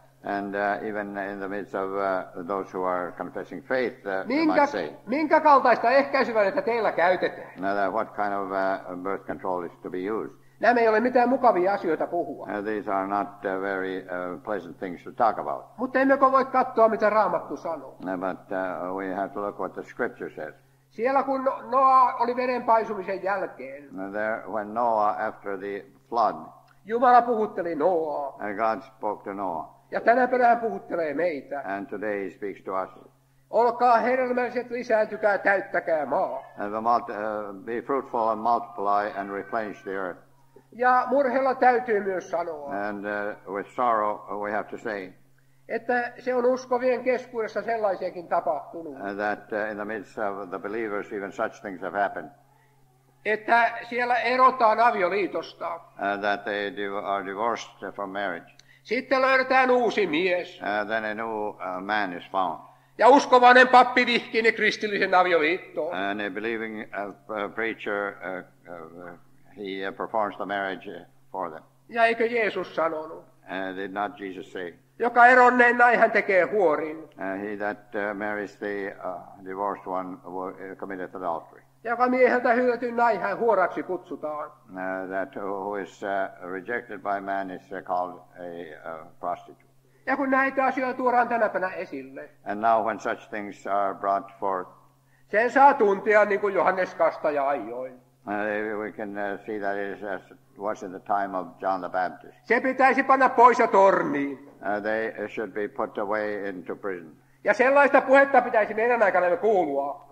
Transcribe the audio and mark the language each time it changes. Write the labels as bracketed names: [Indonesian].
[English] And even in the midst of those who are confessing faith, they might say [Finnish] Minkä kaltaista ehkäisyvälinettä teillä käytetään? [English] that what kind of birth control is to be used. [Finnish] Nämä ei ole mitään mukavia asioita puhua. [English] These are not very pleasant things to talk about. [Finnish] Mutta emmekö voi katsoa, mitä Raamattu sanoo. [English] But we have to look what the Scripture says. [Finnish] Siellä kun Noa oli vedenpaisumisen jälkeen, [English] There, when Noah, after the flood, [Finnish] Jumala puhutteli Noaa. [English] God spoke to Noah, [Finnish] Ja tänä päivänä puhuttelee meitä. [English] and today He speaks to us. [Finnish] Olkaa hedelmälliset, lisääntykää, täyttäkää maa. [English] Be fruitful and multiply and replenish the earth. [Finnish] Ja murheella täytyy myös sanoa, [English] And with sorrow we have to say [Finnish] että se on uskovien keskuudessa sellaisiakin tapahtunut. [English] that in the midst of the believers even such things have happened. [Finnish] Että siellä erotaan avioliitosta. [English] That they are divorced from marriage. [Finnish] Sitten löydetään uusi mies. [English] Then a new man is found. [Finnish] Ja uskovainen pappi vihkii ne kristillisen avioliittoon. [English] And a believing preacher, he performs the marriage for them. [Finnish] Ja eikö Jeesus sanonut? [English] Did not Jesus say, [Finnish] Joka eronneen näin hän tekee huorin. [English] he that marries the divorced one committeth adultery. [Finnish] Joka mieheltä hyötyn näin hän huoraksi kutsutaan. [English] That who is rejected by man is called a prostitute. [Finnish] Ja kun näitä asioita tuodaan tänä päivänä esille, [English] And now when such things are brought forth, [Finnish] sen saa tuntea niin kuin Johannes Kastaja ajoi. [English] we can see that it is as it was in the time of John the Baptist. [Finnish] Se pitäisi panna pois ja torniin. [English] They should be put away into prison. [Finnish] Ja sellaista puhetta pitäisi meidän aikanamme kuulua.